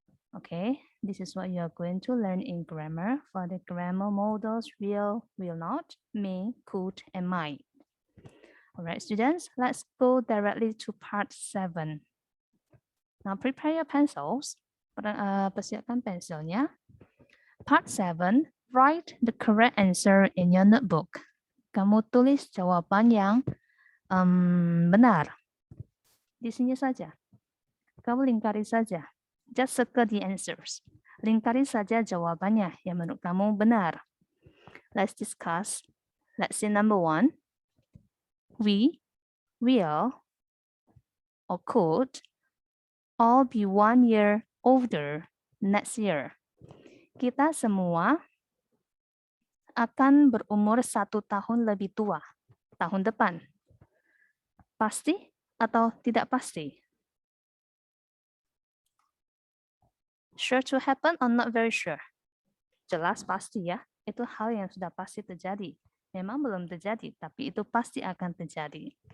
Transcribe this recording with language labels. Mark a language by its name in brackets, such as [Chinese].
[English] Okay, this is what you are going to learn in grammar. For the grammar models, will not, may, could, and might. All right, students, let's go directly to part 7. Now prepare your pencils. [Indonesian] Persiapkan pensilnya. [English] Part 7, write the correct answer in your notebook. [Indonesian] Kamu tulis jawaban yang benar. Di sini saja. Kamu lingkari saja. [English] Just circle the answers. [Indonesian] Lingkari saja jawabannya yang menurut kamu benar. [English] Let's discuss. Let's see number 1. We, will, or could all be 1 year older next year. [Indonesian] Kita semua akan berumur 1 tahun lebih tua tahun depan. Pasti atau tidak pasti? [English] Sure to happen or not very sure? [Indonesian] Jelas pasti ya. Itu hal yang sudah pasti terjadi. Memang belum terjadi, tapi itu pasti akan terjadi.